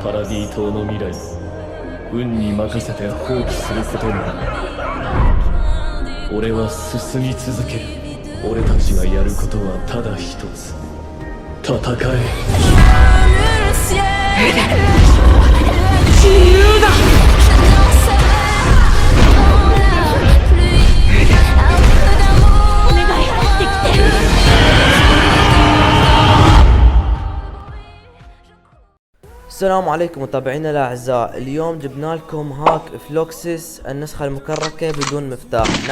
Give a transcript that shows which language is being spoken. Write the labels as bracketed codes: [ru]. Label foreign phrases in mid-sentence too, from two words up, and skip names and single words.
[ja] パラディ島の未来を運に任せて放棄することになる。俺は進み続ける。俺たちがやることはただ一つ。戦え。自由だ。 [ar] السلام عليكم متابعينا الاعزاء. اليوم جبنا لكم هاك فلوكسيس النسخة المكركة بدون مفتاح.